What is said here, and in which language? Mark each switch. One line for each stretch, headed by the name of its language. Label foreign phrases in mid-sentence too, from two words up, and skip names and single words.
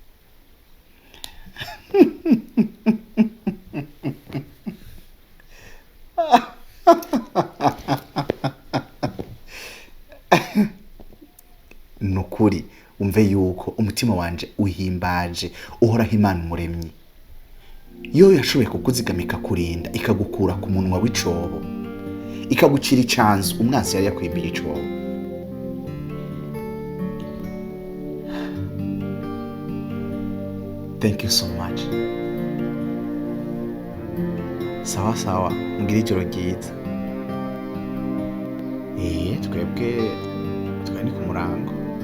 Rundi: Nukuri umve yuko umutima wanje uhimbaje uhoraho Imana umuremyi. Yo yashoboye kukuzigamika kurinda ikagukura ku munwa w'icobo ikagucira icanzu umwansi yari yakwimbiye icobo.
English: Thank you so much.
Swahili: Sawa sawa,
Rundi: ngira ijoro ryiza. Twebwe twari ku murango.